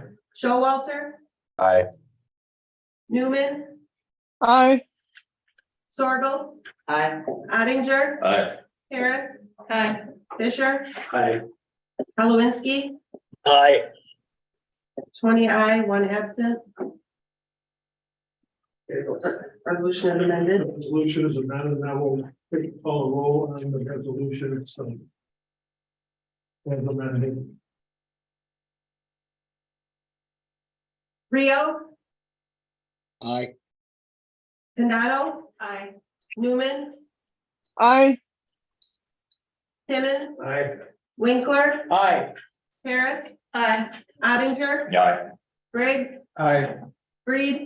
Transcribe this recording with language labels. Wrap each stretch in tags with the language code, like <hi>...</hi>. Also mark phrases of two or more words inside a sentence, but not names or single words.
<en>Showalter, Aye. Newman, Aye. Sorgel, Aye. Ottinger, Aye. Harris, Aye. Fisher, Aye. Halowinski, Aye. 20 aye, 1 absent. Resolution is amended. Resolution is amended. Now we'll call a roll on the resolution itself. As amended. Rio, Aye. Condado, Aye. Newman, Aye. Timmons, Aye. Winkler, Aye. Harris, Aye. Ottinger, Aye. Briggs, Aye. Reed,</en>